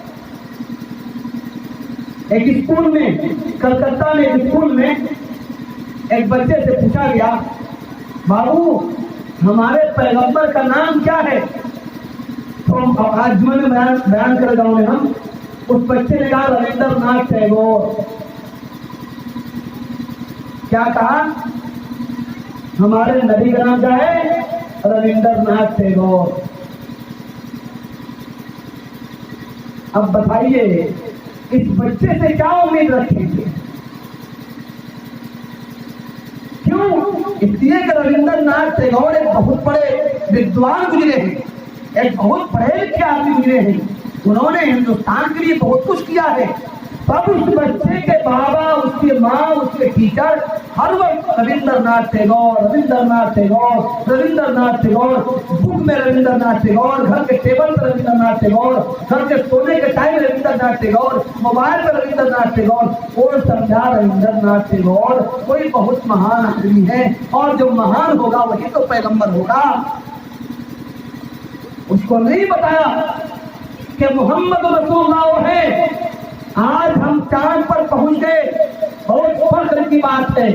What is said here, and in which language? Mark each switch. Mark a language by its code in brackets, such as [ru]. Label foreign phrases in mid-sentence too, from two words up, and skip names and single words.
[ur] ایک اسکول میں، کلکتہ میں ایک اسکول میں ایک بچے سے پوچھا گیا بابو ہمارے پیغمبر کا نام کیا ہے؟ تو آج جمعے میں بیان کر رہا ہوں ہم، اس بچے نے کہا رویندر ناتھ ٹیگور۔ کیا کہا؟ ہمارے نبی کا نام کیا ہے؟ رویندر ناتھ ٹیگور۔ اب بتائیے اس بچے سے کیا امید رکھیں گے؟ کیوں؟ اس لیے کہ رویندر ناتھ ٹیگور ایک بہت بڑے ودوان گزرے ہیں، ایک بہت پڑھے لکھے آدمی گزرے ہیں، انہوں نے ہندوستان کے لیے بہت کچھ کیا ہے۔ تب اس بچے کے بابا، اس کی ماں، اس کے ٹیچر ہر وقت رویندر ناتھ ٹیگور، رویندر ناتھ ٹیگور، رویندر ناتھ ٹیگور، بک میں رویندر ناتھ ٹیگور، گھر کے ٹیبل پر رویندر ناتھ ٹیگور، گھر کے سونے کے ٹائم رویندر ناتھ ٹیگور، موبائل پر رویندر ناتھ ٹیگور۔ اور سمجھا رویندر ناتھ ٹیگور کوئی بہت مہان آدمی ہے، اور جو مہان ہوگا وہی تو پیغمبر ہوگا۔ اس کو نہیں بتایا کہ [ar] محمد رسول اللہ [ur] وہ ہے۔ آج ہم چاند پر پہنچ گئے، بہت فخر کی بات ہے۔